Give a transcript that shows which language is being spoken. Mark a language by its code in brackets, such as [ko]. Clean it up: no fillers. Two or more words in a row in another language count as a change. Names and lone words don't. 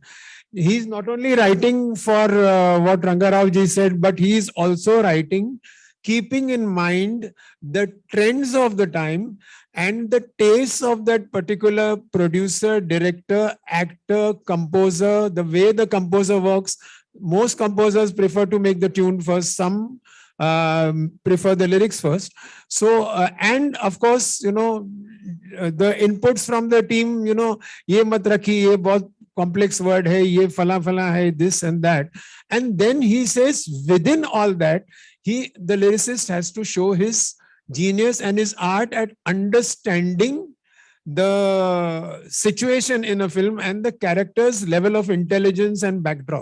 [en] He is not only writing for what Ranga Rao ji said, but he is also writing keeping in mind the trends of the time and the tastes of that particular producer, director, actor, composer, the way the composer works. Most composers prefer to make the tune first. Some prefer the lyrics first. So, and of course, you know, the inputs from the team, you know, [hi] ये मत रखी, ये बहुत [en] complex word [hi] hai, ये फलाँ फलाँ है, [en] this and that. And then he says, within all that, the lyricist has to show his genius and his art at understanding the situation in a film and the character's level of intelligence and backdrop.